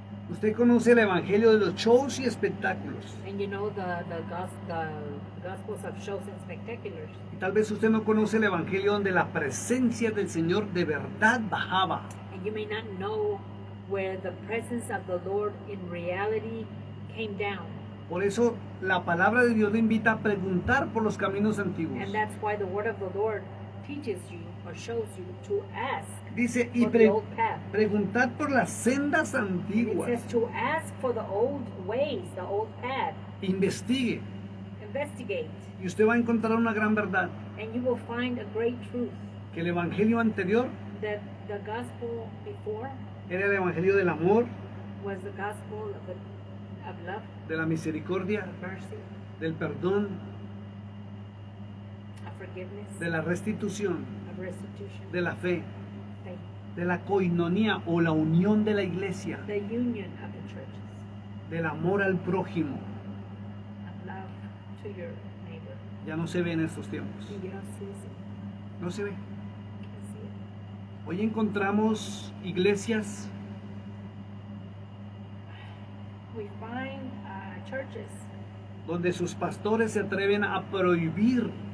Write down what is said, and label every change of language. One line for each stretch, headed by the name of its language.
Spanish: Usted conoce el evangelio de los shows y espectáculos.
English: And you know the gospels of shows and spectaculars.
Spanish: Y tal vez usted no conoce el evangelio donde la presencia del Señor de verdad bajaba.
English: And you may not know where the presence of the Lord in reality came down.
Spanish: Por eso la palabra de Dios le invita a preguntar por los caminos antiguos.
English: And that's why the word of the Lord teaches you or shows you to ask.
Spanish: Dice, y preguntad por las sendas antiguas.
English: It says to ask for the old ways, the old path.
Spanish: Investigue.
English: Investigate.
Spanish: Y usted va a encontrar una gran verdad.
English: And you will find a great truth.
Spanish: Que el evangelio anterior
English: that the gospel before
Spanish: era el evangelio del amor,
English: was the gospel of love,
Spanish: de la misericordia,
English: of mercy,
Spanish: del perdón,
English: of forgiveness,
Spanish: de la restitución,
English: of restitution,
Spanish: de la fe,
English: faith,
Spanish: de la coinonía o la unión de la iglesia,
English: the union of the churches,
Spanish: del amor al prójimo.
English: of love to your neighbor.
Spanish: Ya no se ve en estos tiempos.
English: Y you don't see it.
Spanish: No se ve.
English: You can't see it.
Spanish: Hoy encontramos iglesias
English: We find churches
Spanish: donde sus pastores se atreven a prohibir.